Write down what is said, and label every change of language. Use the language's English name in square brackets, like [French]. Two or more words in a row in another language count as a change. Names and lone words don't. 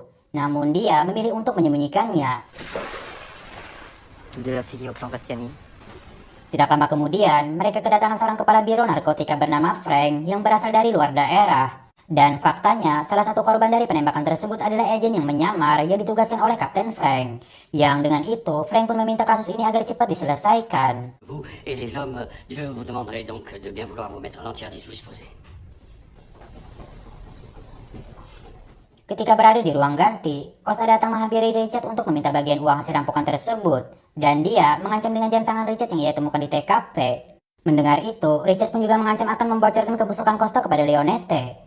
[Indonesian] Namun dia memilih untuk menyembunyikannya. Tidak lama kemudian, mereka kedatangan seorang kepala biro narkotika bernama Frank yang berasal dari luar daerah. Dan faktanya, salah satu korban dari penembakan tersebut adalah agen yang menyamar yang ditugaskan oleh Kapten Frank. Yang dengan itu, Frank pun meminta kasus ini agar cepat diselesaikan. [French] Vous et les hommes, je vous demanderai donc de bien vouloir vous mettre à l'entière disposition. [Indonesian] Ketika berada di ruang ganti, Costa datang menghampiri Richard untuk meminta bagian uang hasil rampokan tersebut. Dan dia mengancam dengan jam tangan Richard yang ia temukan di TKP. Mendengar itu, Richard pun juga mengancam akan membocorkan kebusukan Costa kepada Leonette.